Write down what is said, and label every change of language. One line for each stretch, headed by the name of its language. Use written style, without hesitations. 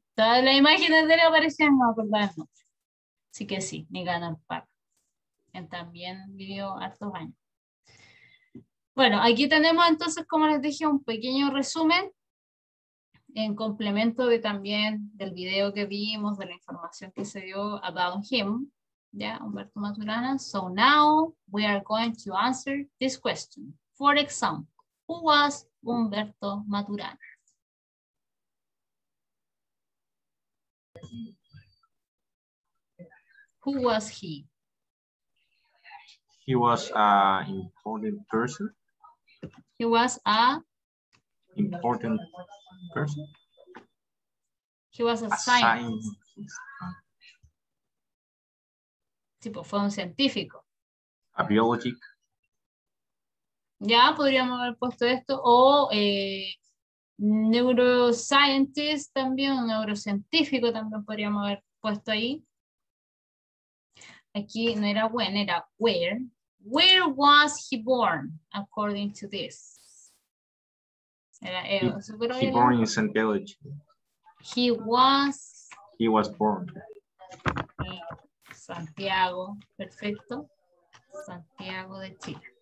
Spanish: Todas las imágenes de él aparecían, no me acordaba el nombre. Así que sí, ni ganó Parra. Él también vivió hartos años. Bueno, aquí tenemos entonces, como les dije, un pequeño resumen en complemento de también del video que vimos, de la información que se dio
English: about him,
Spanish: ¿ya? Humberto Maturana.
English: So now we are going to answer this question. For example, who was Humberto Maturana? Who was he? He was an important person. He was a... Important person. He was a scientist.
Spanish: Tipo, fue un científico.
English: A biologic.
Spanish: Ya podríamos haber puesto esto. O neuroscientist también, un neurocientífico también podríamos haber puesto ahí. Aquí no era when, era where.
English: Where was he born, according to this?
Spanish: Era,
English: He born in Santiago de Chile. He was born.
Spanish: Santiago, perfecto. Santiago de Chile.